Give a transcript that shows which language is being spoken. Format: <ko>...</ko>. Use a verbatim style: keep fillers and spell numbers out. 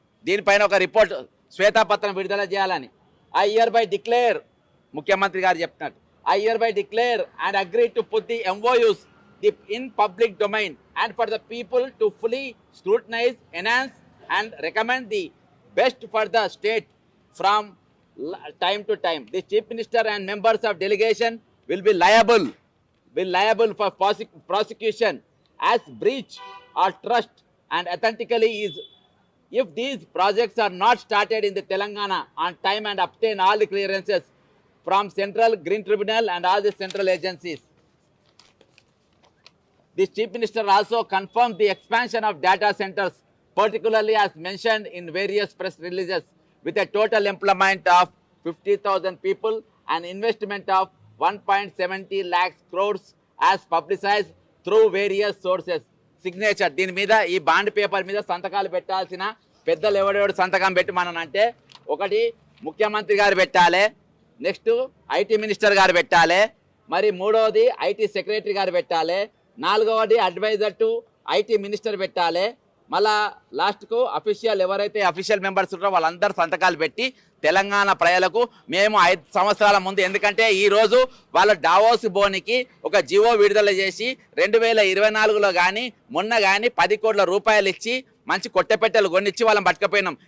<te>దీనిపైన ఒక రిపోర్ట్ శ్వేతాపత్రం విడుదల చేయాలని</te> <en>I hereby declare,</en> <te>ముఖ్యమంత్రి గారు చెప్తున్నారు,</te> <en>I hereby declare and agree to put the M O Us in public domain and for the people to fully scrutinize, enhance and recommend the best for the state from time to time. The Chief Minister and members of delegation will be liable, will liable for prosec- prosecution as breach or trust and authentically is if these projects are not started in the Telangana on time and obtain all the clearances from Central Green Tribunal and all the central agencies. The Chief Minister also confirmed the expansion of data centers, particularly as mentioned in various press releases, with a total employment of fifty thousand people and investment of one point seven zero lakhs crores as publicized through various sources. Signature.</en> <te>దీని మీద ఈ bond paper మీద సంతకాలు పెట్టాల్సిన పెద్దలు ఎవడెవడు సంతకం పెట్టమనంటే, ఒకటి ముఖ్యమంత్రి గారు పెట్టాలి, నెక్స్ట్ ఐటీ మినిస్టర్ గారు పెట్టాలి, మరి మూడవది ఐటీ సెక్రటరీ గారు పెట్టాలి, నాలుగవది అడ్వైజర్ టు ఐటీ మినిస్టర్ పెట్టాలి, మళ్ళా లాస్ట్కు అఫీషియల్ ఎవరైతే అఫీషియల్ మెంబర్స్ ఉంటారో వాళ్ళందరూ సంతకాలు పెట్టి తెలంగాణ ప్రజలకు మేము ఐదు సంవత్సరాల ముందు, ఎందుకంటే ఈరోజు వాళ్ళ డావోస్ బోనికి ఒక జివో విడుదల చేసి రెండు వేల ఇరవై నాలుగులో కానీ మొన్న కానీ పది కోట్ల రూపాయలు ఇచ్చి మంచి కొట్టెపెట్టెలు కొనిచ్చి వాళ్ళని పట్టుకపోయినాం.</te>